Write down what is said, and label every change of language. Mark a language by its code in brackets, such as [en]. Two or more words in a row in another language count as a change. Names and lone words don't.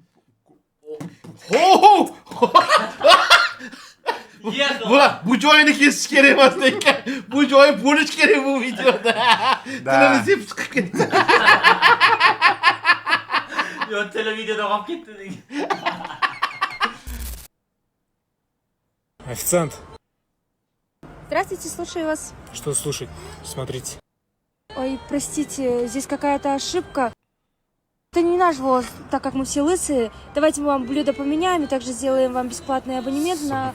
[uz] Bu joyini kesish kerak emas ekan. Bu joyi bo'lish kerak bu videoda. Tilini zip chiqib ketdi. Yo, televideoda qolib ketdi degan. [ru] Официант. Здравствуйте, слушаю вас. Что слушать? Смотрите. Ой, простите, здесь какая-то ошибка. Это не наш ВОЗ, так как мы все лысые. Давайте мы вам блюдо поменяем и также сделаем вам бесплатный абонемент на...